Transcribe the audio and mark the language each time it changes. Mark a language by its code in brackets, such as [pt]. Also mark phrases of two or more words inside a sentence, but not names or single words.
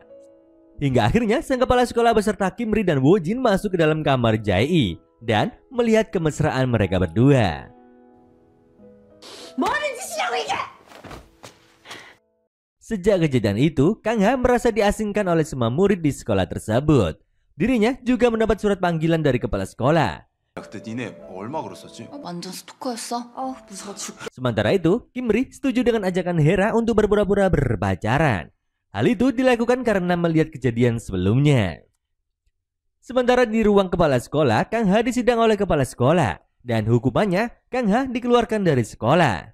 [id] Hingga akhirnya sang kepala sekolah beserta Kimri dan Wojin masuk ke dalam kamar Jae dan melihat kemesraan mereka berdua. Sejak kejadian itu, Kang Ha merasa diasingkan oleh semua murid di sekolah tersebut. Dirinya juga mendapat surat panggilan dari kepala sekolah. [ko] 그때 니네 얼마 걸었었지? 완전 스토커였어? 무서워 죽겠. [id] Sementara itu, Kimri setuju dengan ajakan Hera untuk berpura-pura berpacaran. Hal itu dilakukan karena melihat kejadian sebelumnya. Sementara di ruang kepala sekolah, Kang Ha disidang oleh kepala sekolah. Dan hukumannya, Kang Ha dikeluarkan dari sekolah.